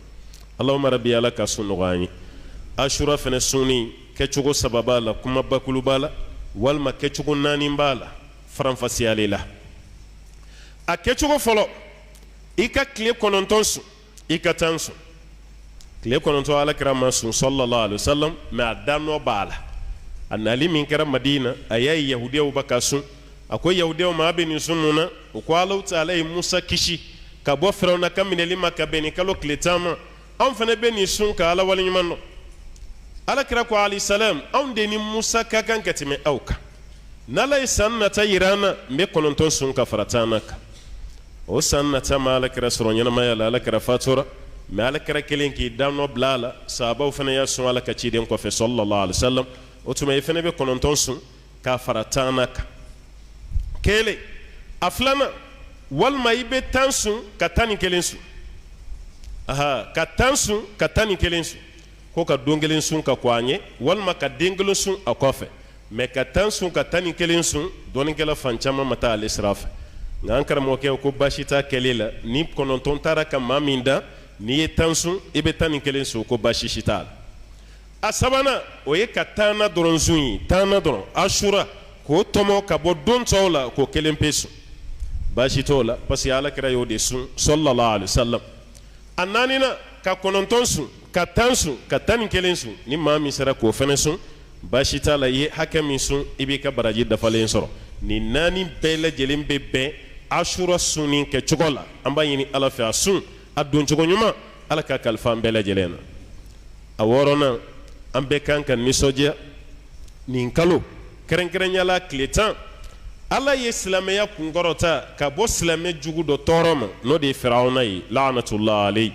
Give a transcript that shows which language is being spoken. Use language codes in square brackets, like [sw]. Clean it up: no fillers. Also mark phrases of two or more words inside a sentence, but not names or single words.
[ar] اللهم ربي [bm] Ala ka sun nɔgɔya an ye. Ashura fɛnɛ sunni kɛcogo 3 b'a la kuma bakulu b'a la walima kɛcogo 4 b'a la faranfasiyali la. A kɛcogo fɔlɔ i ka tile 9 sun i ka 10 sun tile 9 Alakira ma sun [ar] صلى الله عليه وسلم [bm] mais a danɔ b'a la a nali min kɛra Madina a y'a ye yahudiyaw bɛ ka sun a ko yahudiyaw ma a bɛ nin sun mun na o ko [ar] الله تعالى [bm] ye Musa kisi ka bɔ Firawuna ka minɛli ma ka bɛn ni kalo tile 10 ma anw fana bɛ nin sun ka Ala waleɲuman dɔn. Alakira ko [ar] عليه السلام [bm] anw de ni Musa ka kan ka tɛmɛ aw kan n'Ala ye san nata yira an na n bɛ 9 sun ka fara 10 kan o san nata ma Alakira sɔrɔ ɲɛnamaya la Alakira fatura mais Alakira kelen k'i danɔ bila a la sahabaw fana y'a sun Ala ka ciden kɔfɛ [ar] صلى الله عليه وسلم [bm] o tuma i fana bɛ 9 sun ka fara 10 kan kelen a filanan walima i bɛ 10 sun ka 11 sun ka 10 sun ka 11 sun ko ka don kelen sun ka ko an ye walima ka den kelen sun a kɔfɛ mais ka 10 sun ka 11 sun dɔɔnikɛla fan caman ma taa ale sira fɛ nka an karamɔgɔkɛ ko baasi t'a kɛli la ni 9 taara ka maa min da n'i ye 10 sun i bɛ 11 sun ko baasi si t'a la. A sabanan o ye ka 10 dɔrɔn sun ye 10 dɔrɔn Ashura k'o tɔmɔ ka bɔ don tɔw la k'o 1 pe sun baasi t'o la [fr] parce que [bm] Alakira y'o de sun [ar] صلى الله عليه وسلم. [bm] A 4nan ka 9 sun ka 10 sun ka 11 sun ni maa min sera k'o fɛnɛ sun baasi t'a la i ye hakɛ min sun i b'i ka baraji dafalen sɔrɔ nin 4 bɛɛ lajɛlen bɛ bɛn Ashura sunni kɛcogo la an b'a ɲini Ala fɛ a sun a doncogo ɲuman Ala ka kalifa an bɛɛ lajɛlen na. A 6nan an bɛɛ kan ka nisɔndiya nin kalo kɛrɛnkɛrɛnyala tile 10 Ala ye silamɛya kunkɔrɔta ka bɔ silamɛ jugu dɔ tɔɔrɔ ma n'o de ye Firawuna ye [ar] لعنة الله عليه.